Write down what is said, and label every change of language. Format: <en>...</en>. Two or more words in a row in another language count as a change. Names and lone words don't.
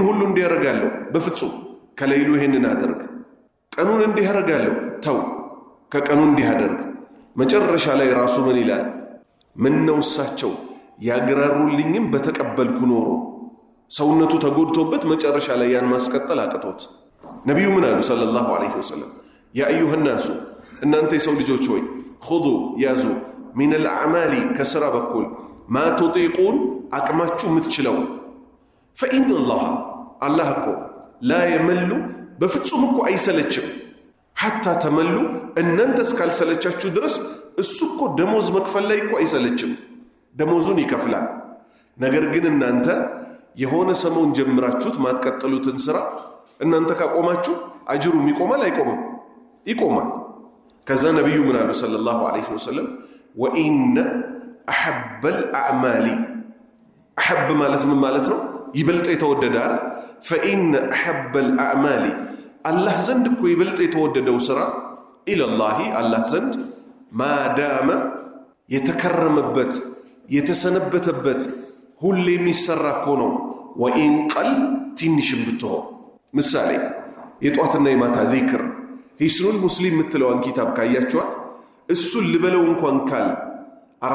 <am>ሁሉ እንዲያረጋለው በፍጹም ከሌሊቱ ይሄንን አድርግ ቀኑን እንዲያረጋለው ተው ከቀኑ እንዲያደርግ መጨረሻ ላይ ራሱ ምን ይላል ምን ነው እሳቸው ያግራሩልኝም በተቀበልኩ ኖሮ ሰውነቱ ተጎድቶበት መጨረሻ ላይ ያን ማስቀጠል አቅቶት ነብዩ ምን አሉ</am> <ar>صلى الله عليه وسلم يا أيها الناس</ar> <am>እናንተ የሰው ልጆች ሆይ خذوا ያዙ</am> <ar>من الاعمال</ar> <am>ከስራ በኩል</am> <ar>ما تطيقون</ar> <am>አቅማችሁ ምትችለው</am> <ar>فإن الله</ar> <am>እኮ</am> <ar>لا يمل</ar> <am>በፍጹም እኮ አይሰለችም</am> <ar>حتى تملوا</ar> <am>እናንተ እስካልሰለቻችሁ ድረስ እሱ እኮ ደሞዝ መክፈል ላይ እኮ አይሰለችም ደሞዙን ይከፍላል ነገር ግን እናንተ የሆነ ሰሞን ጀምራችሁት ማትቀጥሉትን ስራ እናንተ ካቆማችሁ አጅሩም ይቆማል አይቆምም ይቆማል ከዛ ነብዩ ምን አሉ</am> <ar>صلى الله عليه وسلم</ar> <am>ወኢነ</am> <ar>أحب الأعمال</ar> <am>አሐብ ማለት ምን ማለት ነው ይበልጥ የተወደዳል</am> <ar>فإن أحب الأعمال</ar> <am>አላህ ዘንድ እኮ ይበልጥ የተወደደው ስራ ኢላላህ አላህ ዘንድ ማዳመ የተከረመበት የተሰነበተበት ሁሌ የሚሰራ እኮ ነው</am> <ar>وإن قل</ar> <am>ትንሽም ብትሆን ምሳሌ የጧትና የማታ ዚክር ሂስኑል ሙስሊም የምትለዋን ኪታብ ካያችኋት እሱን ልበለው እንኳን ካል 4</am>